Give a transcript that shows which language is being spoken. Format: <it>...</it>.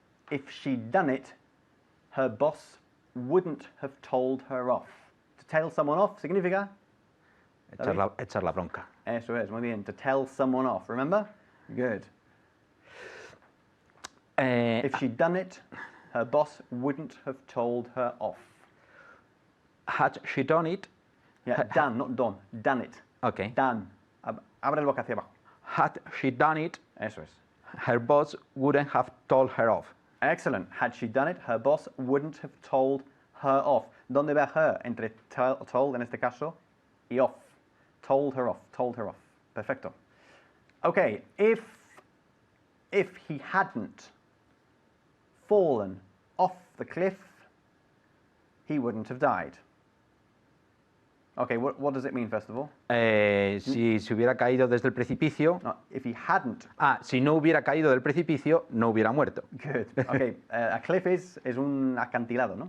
<en>If she'd done it, her boss wouldn't have told her off. To tell someone off</en> <es>significa? Echar la bronca. Eso es, muy bien.</es> <en>To tell someone off, remember? Good. If she'd done it, her boss wouldn't have told her off. Had she done it? Yeah, done, not done. Done it. Okay. Done.</en> <es>Abre el boca hacia abajo.</es> <en>Had she done it,</en> <es>Eso es.</es> <en>her boss wouldn't have told her off. Excellent. Had she done it, her boss wouldn't have told her off.</en> <es>¿Dónde va her? Entre told, en este caso, y off.</es> <en>Told her off. Told her off.</en> <es>Perfecto.</es> <en>Okay, if he hadn't fallen off the cliff, he wouldn't have died. Okay, what does it mean, first of all?</en> <es>Si se hubiera caído desde el precipicio.</es> <en>No, if he hadn't.</en> <es>Si no hubiera caído del precipicio, no hubiera muerto.</es> <en>Good. Okay, a cliff is</en> <es>un acantilado, ¿no?</es>